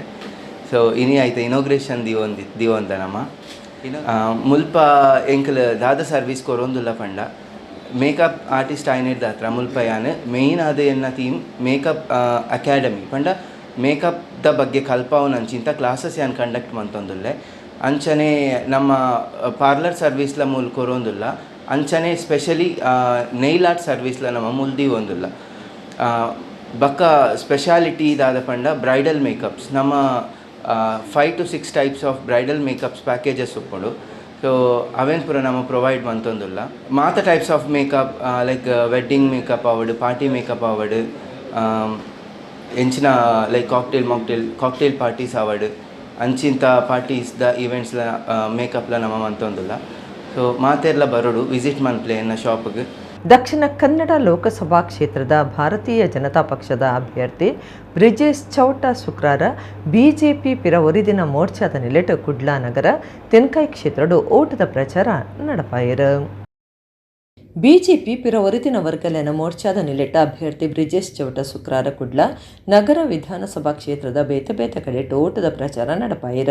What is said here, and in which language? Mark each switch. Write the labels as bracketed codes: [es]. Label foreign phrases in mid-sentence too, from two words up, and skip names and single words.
[tcy] ಸೊ ಇನಿ ಆಯ್ತು ಇನಾಗ್ರೇಷನ್ ದಿವೊಂದ ನಮ್ಮ ಮುಲ್ಪ ಎಂಕಲ್ ದಾದ ಸರ್ವೀಸ್ ಕೊರೊಂದುಲ್ಲ ಪಂಡ [en] makeup artist [tcy] ಆಯ್ನಿಡ್ದ ಹತ್ರ ಮುಲ್ಪ ಯಾನ್ ಮೇಯ್ನ್ ಆದ ಎನ್ನ ಥೀಮ್ ಮೇಕಪ್ ಅಕಾಡೆಮಿ ಪಂಡ ಮೇಕಪ್ದ ಬಗ್ಗೆ ಕಲ್ಪಾವನಂಚಿಂತ ಕ್ಲಾಸಸ್ ಯಾನ್ ಕಂಡಕ್ಟ್ ಮಂತೊಂದುಲ್ಲೆ. ಅಂಚನೆ ನಮ್ಮ ಪಾರ್ಲರ್ ಸರ್ವೀಸ್ಲ ಮೂಲ ಕೊರೊಂದುಲ್ಲ ಅಂಚನೆ [en] specially nail art services [tcy] ನಮ್ಮ ಮುಲ್ದಿ ಒಂದಿಲ್ಲ ಬಕ್ಕ ಸ್ಪೆಷಾಲಿಟಿ ಇದಾದ ಪಂಡ [en] bridal makeups [tcy] ನಮ್ಮ [en] 5 to 6 types of bridal makeups packages [tcy] ಉಪ್ಪುಂಡು. ಸೊ ಅವೇನು ಪೂರ ನಮ್ಮ ಪ್ರೊವೈಡ್ ಮಂತೊಂದುಲ್ಲ. ಮಾತ [en] types of makeup like wedding makeup [tcy] ಆವಡು, [en] party makeup [tcy] ಆವಡು, ಎಂಚಿನ [en] like cocktail parties [tcy] ಆವಡು, ಅಂಚಿಂತ ಪಾರ್ಟೀಸ್ದ ಈವೆಂಟ್ಸ್ಲ ಮೇಕಪ್ಲ ನಮ್ಮ ಮಂತೊಂದುಲ್ಲ. ಸೊ ಮಾತೆಲ್ಲ ಬರೋಡು ವಿಸಿಟ್ ಮನ್ಪ್ಲೆ ಎನ್ನ ಶಾಪ್ಗೆ. ದಕ್ಷಿಣ ಕನ್ನಡ ಲೋಕಸಭಾ ಕ್ಷೇತ್ರದ ಭಾರತೀಯ ಜನತಾ ಪಕ್ಷದ ಅಭ್ಯರ್ಥಿ ಬ್ರಿಜೇಶ್ ಚೌಟ ಶುಕ್ರಾರ ಬಿಜೆಪಿ ಪಿರ ಒರಿದಿನ ಮೋರ್ಚಾದ ನಿಲೆಟ್ ಕುಡ್ಲಾ ನಗರ ತೆನ್ಕಾಯಿ ಕ್ಷೇತ್ರಡು ಓಟದ ಪ್ರಚಾರ ನಡಪಾಯಿರು. ಬಿಜೆಪಿ ಪಿರ ಒರಿದಿನ ವರ್ಗಲೆನ ಮೋರ್ಚಾದ ನಿಲೆಟ್ಟ ಅಭ್ಯರ್ಥಿ ಬ್ರಿಜೇಶ್ ಚೌಟ ಶುಕ್ರಾರ ಕುಡ್ಲ ನಗರ ವಿಧಾನಸಭಾ ಕ್ಷೇತ್ರದ ಬೇತೆ ಬೇತೆ ಕಡೆಟ್ ಓಟದ ಪ್ರಚಾರ ನಡಪಾಯಿರ.